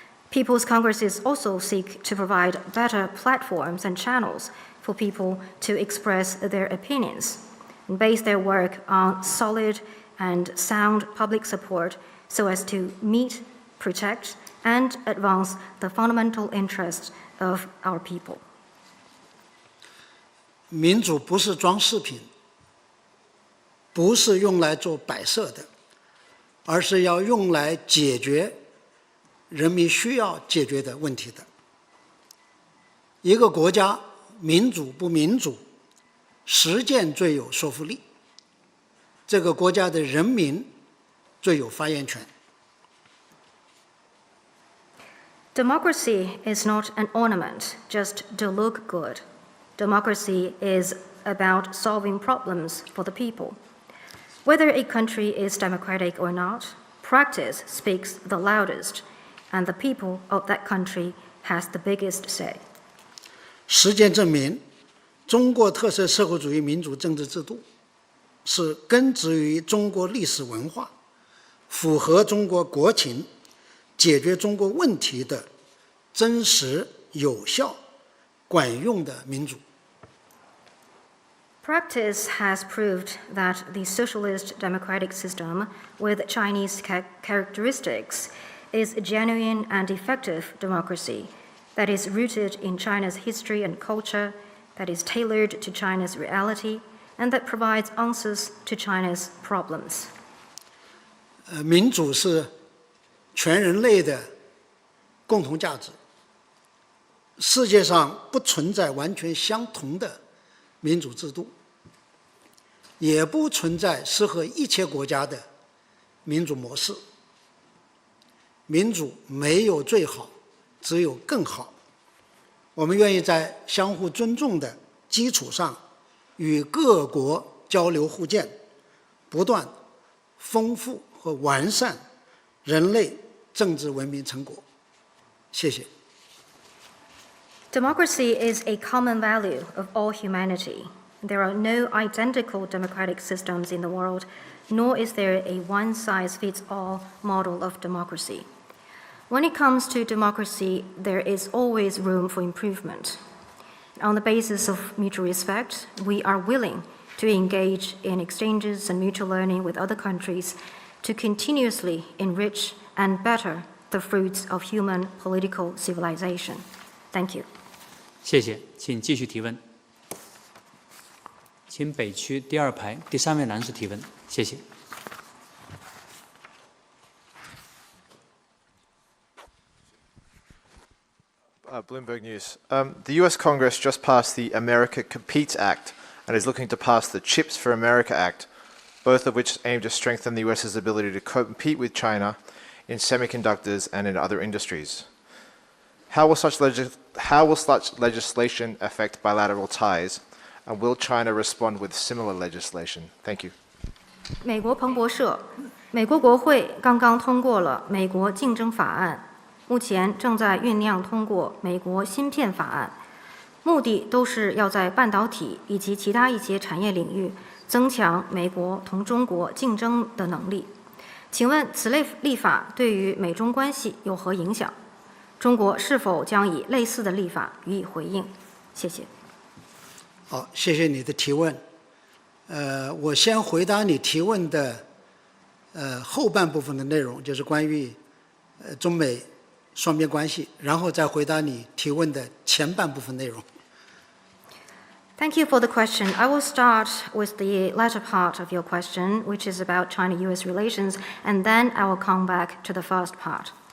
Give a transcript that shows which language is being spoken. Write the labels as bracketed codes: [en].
[en] People's Congresses also seek to provide better platforms and channels for people to express their opinions and base their work on solid and sound public support so as to meet, protect, and advance the fundamental interests of our people. [zh] 民主不是装饰品，不是用来做摆设的，而是要用来解决人民需要解决的问题的。一个国家民主不民主，实践最有说服力，这个国家的人民最有发言权。 [en] Democracy is not an ornament just to look good. Democracy is about solving problems for the people. Whether a country is democratic or not, practice speaks the loudest, and the people of that country has the biggest say. [zh] 实践证明，中国特色社会主义民主政治制度是根植于中国历史文化、符合中国国情、解决中国问题的真实、有效、管用的民主。 [en] Practice has proved that the socialist democratic system with Chinese characteristics is a genuine and effective democracy that is rooted in China's history and culture, that is tailored to China's reality, and that provides answers to China's problems. [zh] 民主是全人类的共同价值。世界上不存在完全相同的民主制度，也不存在适合一切国家的民主模式。民主没有最好，只有更好。我们愿意在相互尊重的基础上，与各国交流互鉴，不断丰富和完善人类政治文明成果。谢谢。 [en] Democracy is a common value of all humanity. There are no identical democratic systems in the world, nor is there a one-size-fits-all model of democracy. When it comes to democracy, there is always room for improvement. On the basis of mutual respect, we are willing to engage in exchanges and mutual learning with other countries to continuously enrich and better the fruits of human political civilization. Thank you. [zh] 谢谢，请继续提问。请北区第2排第3位男士提问，谢谢。 [en] Bloomberg News. The U.S. Congress just passed the America Competes Act and is looking to pass the Chips for America Act, both of which aim to strengthen the U.S.'s ability to compete with China in semiconductors and in other industries. How will such legislation affect bilateral ties, and will China respond with similar legislation? Thank you. [zh] 美国彭博社，美国国会刚刚通过了美国竞争法案，目前正在酝酿通过美国芯片法案，目的都是要在半导体以及其他一些产业领域增强美国同中国竞争的能力。请问此类立法对于美中关系有何影响？中国是否将以类似的立法予以回应？谢谢。好，谢谢你的提问。我先回答你提问的后半部分的内容，就是关于中美双边关系，然后再回答你提问的前半部分内容。 [en] Thank you for the question. I will start with the latter part of your question, which is about China-US relations, and then I will come back to the first part.